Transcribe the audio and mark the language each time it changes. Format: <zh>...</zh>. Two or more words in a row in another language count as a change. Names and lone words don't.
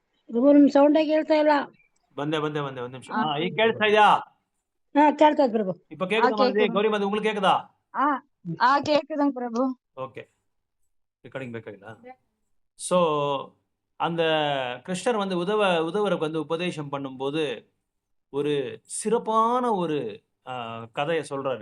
<kn>ಸೌಂಡೇ ಕೇಳ್ತಾ ಇಲ್ಲ. ಬಂದೆ ಬಂದೆ ಬಂದೆ ಒಂದ್ ನಿಮಿಷ. ಈಗ ಕೇಳಿಸ್ತಾ ಇದೆಯಾ? ಹಾ ಕೇಳ್ತದ ಪ್ರಭು.</kn> <ta>இப்ப கேக்குதா மாதிரி? கௌரி மதி உங்களுக்கு கேக்குதா? கேக்குதுங்க பிரபு.</ta> <en>okay, recording</en> <kn>ಬೇಕಾಗಿಲ್ಲ.</kn> <ta>ஸோ அந்த கிருஷ்ணர் வந்து உதவருக்கு வந்து உபதேசம் பண்ணும்போது ஒரு சிறப்பான ஒரு கதையை சொல்றாரு.</ta>